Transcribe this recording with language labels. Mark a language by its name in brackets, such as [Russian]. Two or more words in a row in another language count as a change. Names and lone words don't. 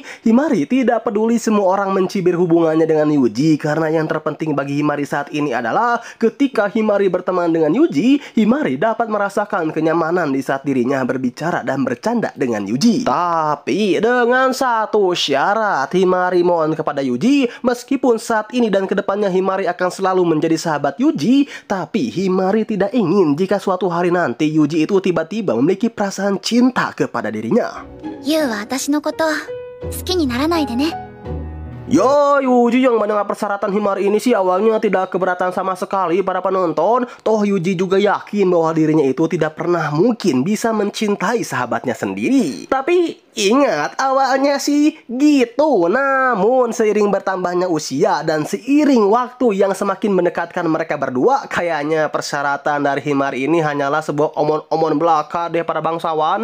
[Indonesian] Himari tidak peduli semua orang mencibir hubungannya dengan Yuji, karena yang terpenting bagi Himari saat ini adalah ketika Himari berteman dengan Yuji, Himari dapat merasakan kenyamanan di saat dirinya berbicara dan bercanda dengan Yuji. Tapi dengan satu syarat, Himari mohon kepada Yuji, meskipun saat ini dan kedepannya Himari akan selalu menjadi sahabat Yuji, tapi Himari tidak ingin jika suatu hari nanti Yuji itu tiba-tiba memiliki perasaan cinta kepada dirinya. [Japanese] ユウは私のこと好きにならないでね。 [Indonesian] Ya, Yuji yang mendengar persyaratan Himari ini sih awalnya tidak keberatan sama sekali para penonton. Toh Yuji juga yakin bahwa dirinya itu tidak pernah mungkin bisa mencintai sahabatnya sendiri. Tapi ingat, awalnya sih gitu. Namun seiring bertambahnya usia dan seiring waktu yang semakin mendekatkan mereka berdua, kayaknya persyaratan dari Himari ini hanyalah sebuah omon-omon belaka deh para bangsawan.